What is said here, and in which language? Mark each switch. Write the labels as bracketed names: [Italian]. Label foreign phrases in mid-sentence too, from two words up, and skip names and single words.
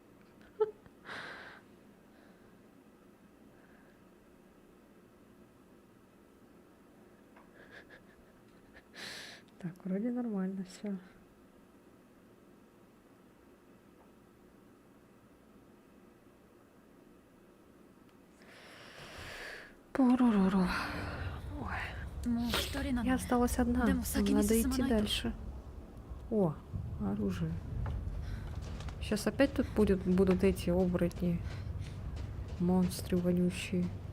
[Russian] Так, вроде нормально все. Поруруру. Ой, [Japanese] もう一人なの [Russian] я [Japanese] ね。 [Russian] осталась одна. Да, мы саки не Надо идти сосаманай-то. дальше. О, оружие. Сейчас опять тут будут эти оборотни. Монстры вонючие.